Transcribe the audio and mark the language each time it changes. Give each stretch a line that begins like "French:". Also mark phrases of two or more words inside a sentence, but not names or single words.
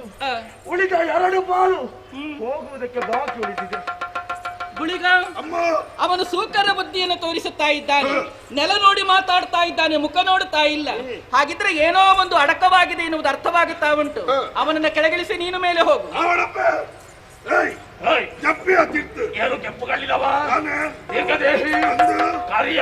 Kannada: ಉಳಿದ 2 ಪಾಲು ಹೋಗುವುದಕ್ಕೆ ಬಾಕಿ ಉಳಿದಿದೆ. ಗುಳಿಗ ಅವನು ಸೂಕರ ಬುದ್ಧಿಯನ್ನು ತೋರಿಸುತ್ತಾ ಇದ್ದಾನೆ. ನೆಲ ನೋಡಿ ಮಾತಾಡ್ತಾ ಇದ್ದಾನೆ, ಮುಖ ನೋಡುತ್ತಾ ಇಲ್ಲ. ಹಾಗಿದ್ರೆ ಏನೋ ಒಂದು ಅಡಕವಾಗಿದೆ ಎನ್ನುವುದು ಅರ್ಥವಾಗುತ್ತಾ ಉಂಟು. ಅವನನ್ನ ಕೆಳಗಿಳಿಸಿ ನೀನು ಮೇಲೆ ಹೋಗು.
Tulu: ಜಪ್ಪಿಯ ತಿರ್ತು
Kannada: ಏನು ಕೆಂಪು ಕಳ್ಳಿದವ ನಾನೇ ದೀರ್ಘದೇಹಿ ಅಂದು ಕರಿಯ